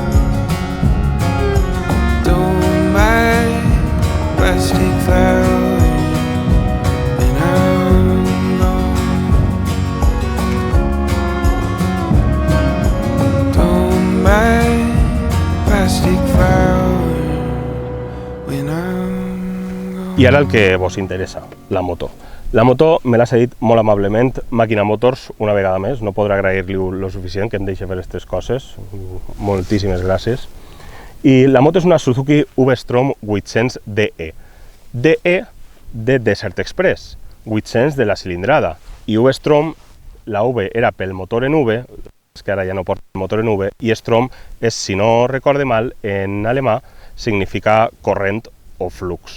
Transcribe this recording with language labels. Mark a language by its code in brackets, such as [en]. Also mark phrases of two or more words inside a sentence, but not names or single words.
[en] Don't buy plastic flowers when I'm gone. Don't buy plastic flowers when I'm gone. [ca] I ara el que vos interessa, la moto. La moto me l'ha cedit molt amablement Màquina Motors una vegada més, no podrà agrair-li lo suficient que em deixi fer aquestes coses, moltíssimes gràcies. I la moto és una Suzuki V-Strom 800 DE. DE de Desert Express, 800 de la cilindrada, i V-Strom, la V era pel motor en V, és que ara ja no porta el motor en V, i Strom és, si no recorde mal, en alemà significa corrent o flux.